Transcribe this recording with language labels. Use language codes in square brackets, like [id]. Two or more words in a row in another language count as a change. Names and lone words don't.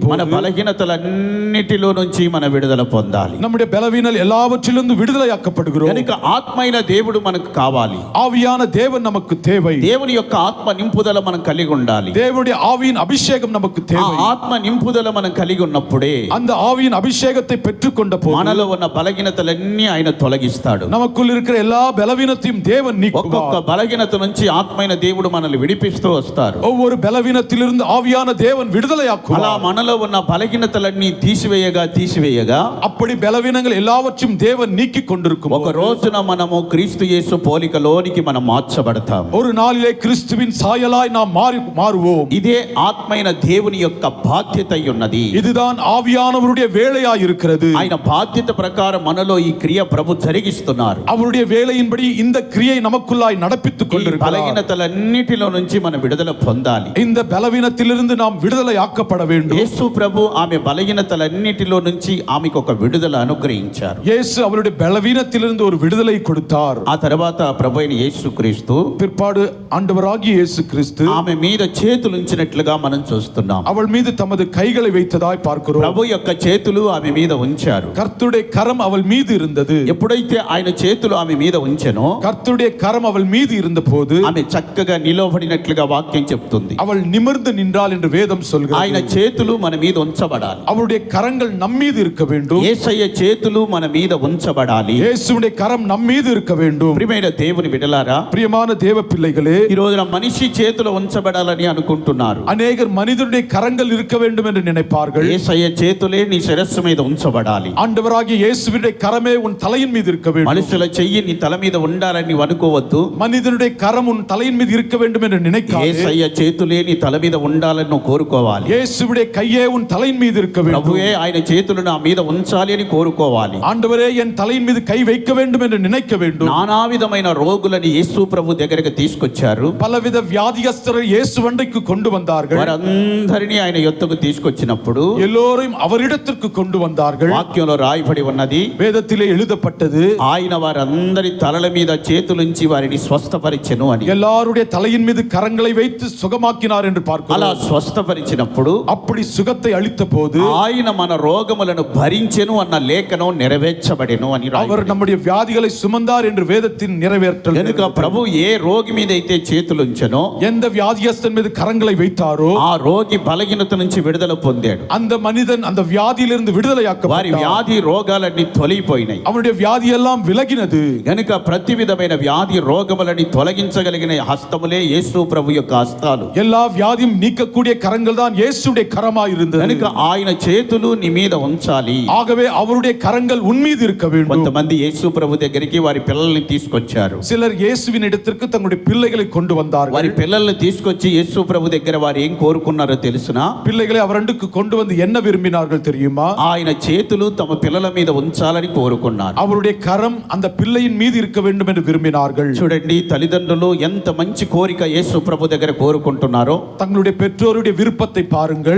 [te] మన [ta] போது [te] బలహీనతలన్నిటిలో నుంచి మన విడుదల పొందాలి. [ta] நம்முடைய பலவீனல் எல்லாவற்றிலிருந்து விடுதலையாக்கப்படுகிறோம். [te] కనుక ఆత్మైన దేవుడు మనకు కావాలి. [ta] ஆவியான தேவன் நமக்கு தேவை. [te] దేవుని యొక్క ఆత్మ నింపుదల మనం కలిగి ఉండాలి. [ta] தேவனுடைய ஆவியின் அபிஷேகம் நமக்கு [te] ఆ [ta] தேவை. [te] ఆత్మ నింపుదల మనం కలిగి ఉన్నప్పుడే [ta] அந்த ஆவியின் அபிஷேகத்தை பெற்றுக்கொண்ட போது [te] మనలో ఉన్న బలహీనతలన్నీ ఆయన తొలగిస్తాడు. [ta] நமக்குள் இருக்கிற எல்லா பலவீனத்தையும் தேவன் [te] ఒక్కొక్క [ta] நீக்குவார். [te] బలహీనత నుంచి ఆత్మైన దేవుడు మనల్ని విడిపిస్తూ వస్తారు. [ta] ஒவ்வொரு பலவீனத்திலிருந்து ஆவியான தேவன் [te] అలా [ta] விடுதலையாக்குவார். [te] మనలో ఉన్న బలహీనతలన్నీ తీసివేయగా [ta] அப்படி பலவீனங்கள் எல்லாவற்றையும் தேவன் நீக்கி கொண்டிருக்கும் [te] ఒక రోజున మనము క్రీస్తు యేసు పోలికలోనికి మనం మార్చబడతాం. [ta] ஒரு நாளிலே கிறிஸ்துவின் சாயலாய் நாம் மாறுவோம். [te] ఇదే ఆత్మైన దేవుని యొక్క బాధ్యత అయి ఉన్నది. [ta] இதுதான் ஆவியானவருடைய வேலையாய் இருக்கிறது. [te] ఆయన బాధ్యత ప్రకారం మనలో ఈ క్రియ ప్రభు జరిగిస్తున్నారు. [ta] அவருடைய வேலையின்படி இந்த கிரியை நமக்குள்ளாய் நடப்பித்துக் [te] ఈ [ta] கொண்டிருக்கிறார். [te] బలహీనతలన్నిటిలో నుంచి మనం విడుదల పొందాలి. [ta] இந்த பலவீனத்திலிருந்து நாம் விடுதலையாக்கப்பட வேண்டும். [te] యేసు ప్రభు ఆమె బలహీనతలన్నిటిలో నుంచి ఆమెకు ఒక విడుదల అనుగ్రహించారు. [ta] இயேசு அவருடைய பலவீனத்திலிருந்து ஒரு விடுதலை கொடுத்தார். [te] ఆ తర్వాత ప్రభు అయిన యేసుక్రీస్తు [ta] பிற்பாடு ஆண்டவராகிய இயேசு கிறிஸ்து [te] ఆమె మీద చేతులు ఉంచినట్లుగా మనం చూస్తున్నాం. [ta] அவள் மீது தமது கைகளை வைத்ததாய் பார்க்கிறோம். [te] ప్రభు యొక్క చేతులు ఆమె మీద ఉంచారు. [ta] கர்த்தருடைய கரம் அவள் மீது இருந்தது. [te] ఎప్పుడైతే ఆయన చేతులు ఆమె మీద ఉంచెనో [ta] கர்த்தருடைய கரம் அவள் மீது இருந்தபோது [te] ఆమె చక్కగా నిలబడినట్లుగా వాక్యం చెప్తుంది. [ta] அவள் நிமிர்ந்து நின்றாள் என்று வேதம் [te] ఆయన [ta] சொல்கிறது. [te] చేతులు మన మీద ఉంచబడాలి. [ta] அவருடைய கரங்கள் நம் மீது இருக்க வேண்டும். [te] యేసయ్య చేతులు మన మీద ఉంచబడాలి. [ta] இயேசுவுடைய கரம் நம் மீது இருக்க வேண்டும். [te] ప్రియమైన దేవుని బిడ్డలారా, [ta] பிரியமான தேவ பிள்ளைகளே, [te] ఈ రోజున మనిషి చేతులు ఉంచబడాలని అనుకుంటున్నారు. [ta] அநேகர் மனிதனுடைய கரங்கள் இருக்க வேண்டும் என்று நினைப்பார்கள். [te] యేసయ్య చేతులే నీ శిరస్సు మీద ఉంచబడాలి. [ta] ஆண்டவராகிய இயேசுவினுடைய கரமே உன் தலையின் மீது இருக்க வேண்டும். [te] మనుషుల చెయ్యి నీ తల మీద ఉండాలని నీవు అనుకోవద్దు. [ta] மனிதனுடைய கரம் உன் தலையின் மீது இருக்க வேண்டும் என்று நினைக்காதே. [te] యేసయ్య చేతులే నీ తల మీద ఉండాలని నువ్వు కోరుకోవాలి. [ta] இயேசுவுடைய கையே உன் தலையின் மீது இருக்க வேண்டும். [te] ప్రభువే ఆయన చేతులు నా మీద ఉంచాలి అని కోరుకోవాలి. [ta] ஆண்டவரே என் தலையின் மீது கை வைக்க வேண்டும் என்று நினைக்க வேண்டும். [te] నానా విధమైన రోగులని యేసు ప్రభు దగ్గరికి తీసుకొచ్చారు. [ta] பலவித வியாதியஸ்தரை இயேசு வண்டைக்கு கொண்டு வந்தார்கள். [te] వారందరినీ ఆయన యొద్దకు తీసుకొచ్చినప్పుడు [ta] எல்லோரையும் அவரிடத்திற்கு கொண்டு வந்தார்கள். [te] వాక్యంలో రాయబడి ఉన్నది, [ta] வேதத்திலே எழுதப்பட்டது, [te] ఆయన వారందరి తలల మీద చేతులుంచి వారిని స్వస్థపరిచెను అని. [ta] எல்லாருடைய தலையின் மீது கரங்களை வைத்து சுகமாக்கினார் என்று [te] అలా [ta] பார்க்கிறோம். [te] స్వస్థపరిచినప్పుడు [ta] அப்படி சுகத்தை அளித்த போது [te] ఆయన మన రోగములను భరించెను అన్న లేఖనం నెరవేర్చబడెను అని [ta] அவர் [te] రాయబడింది. [ta] நம்முடைய வியாதிகளை சுமந்தார் என்று வேதத்தின் நிறைவேற்றல். [te] కనుక ప్రభు ఏ రోగి మీద అయితే చేతులుంచెనో [ta] எந்த வியாதியஸ்தன் மீது கரங்களை வைத்தாரோ [te] ఆ రోగి బలహీనత నుంచి విడుదల పొందాడు. [ta] அந்த మనిதன் அந்த வியாதியிலிருந்து [te] వారి [ta] விடுதலையாக்கப்பட்டார். [te] వ్యాధి రోగాలన్నీ తొలగిపోయినాయి. [ta] அவனுடைய வியாதி எல்லாம் விலகினது. [te] గనుక ప్రతి విధమైన వ్యాధి రోగములని తొలగించగలిగిన హస్తములే యేసు ప్రభు యొక్క హస్తాలు. [ta] எல்லா வியாதியும் நீக்கக்கூடிய கரங்கள் தான் இயேசுடைய கரமாய் இருந்தது. [te] కనుక ఆయన చేతులు నీ మీద ఉంచాలి. [ta] ஆகவே அவருடைய கரங்கள் உன் மீது இருக்க வேண்டும். [te] కొంతమంది కొంతమంది యేసు ప్రభు దగ్గరికి వారి పిల్లల్ని తీసుకొచ్చారు. [ta] சிலர் இயேசுவின் இடத்திற்கு தங்களுடைய பிள்ளைகளை கொண்டு [te] వారి [ta] வந்தார்கள். [te] పిల్లల్ని తీసుకొచ్చి యేసు ప్రభు దగ్గర వారు ఏం కోరుకున్నారో తెలుసునా? [ta] பிள்ளைகளை அவரண்டுக்கு கொண்டு வந்து என்ன விரும்பினார்கள் தெரியுமா? [te] ఆయన చేతులు తమ పిల్లల మీద ఉంచాలని కోరుకున్నారు. [ta] அவருடைய கரம் அந்த பிள்ளையின் மீது இருக்க வேண்டும் என்று விரும்பினார்கள். [te] చూడండి, తల్లిదండ్రులు ఎంత మంచి కోరిక యేసు ప్రభు దగ్గర కోరుకుంటున్నారో. [ta] தங்களுடைய பெற்றோருடைய விருப்பத்தை பாருங்கள்.